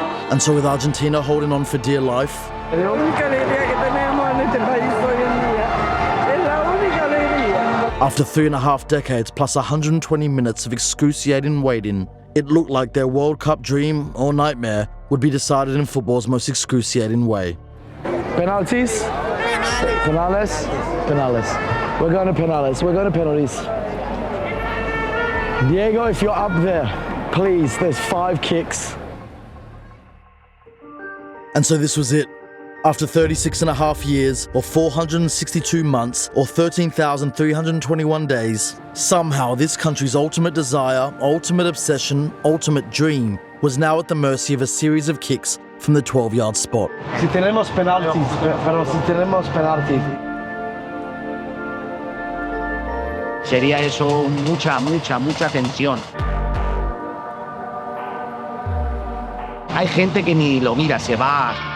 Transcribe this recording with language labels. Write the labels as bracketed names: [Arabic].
[English] And so with Argentina holding on for dear life, [Spanish] La única alegría que tenemos en este país hoy en día. Es la única alegría. [English] after 3.5 decades plus 120 minutes of excruciating waiting, it looked like their World Cup dream or nightmare would be decided in football's most excruciating way. Penalties? Penales? Penales. We're going to penales. We're going to penalties. Diego, if you're up there, please, there's 5 kicks. And so this was it. After 36.5 years, or 462 months, or 13,321 days, somehow this country's ultimate desire, ultimate obsession, ultimate dream was now at the mercy of a series of kicks from the 12-yard spot. [Spanish] Si tenemos penaltis, pero si tenemos penaltis. Sería eso mucha tensión. Hay gente que ni lo mira, se va.